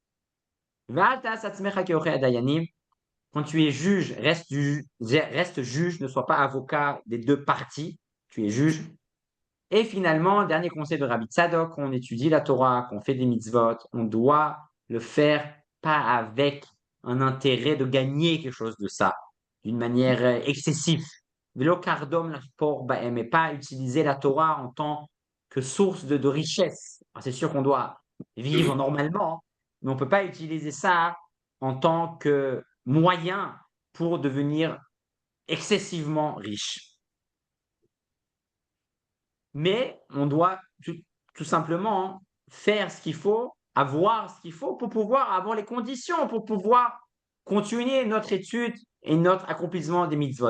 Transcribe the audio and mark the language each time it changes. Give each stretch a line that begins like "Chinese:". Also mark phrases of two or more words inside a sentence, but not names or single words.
French: Quand tu es juge, reste juge, ne sois pas avocat des deux parties. Tu es juge. Et finalement, dernier conseil de Rabbi Tzadok, quand on étudie la Torah, qu'on fait des mitzvot, on doit le faire pas avec un intérêt de gagner quelque chose de ça, d'une manière excessive.
Hebrew: ולא קרדום לחפור בהם,
French: et pas utiliser la Torah en tant que source de richesse. Alors, c'est sûr qu'on doit vivre normalement, mais on ne peut pas utiliser ça en tant que moyen pour devenir excessivement riche. Mais on doit tout simplement faire ce qu'il faut, avoir ce qu'il faut pour pouvoir avoir les conditions, pour pouvoir continuer notre étude et notre accomplissement des mitzvot.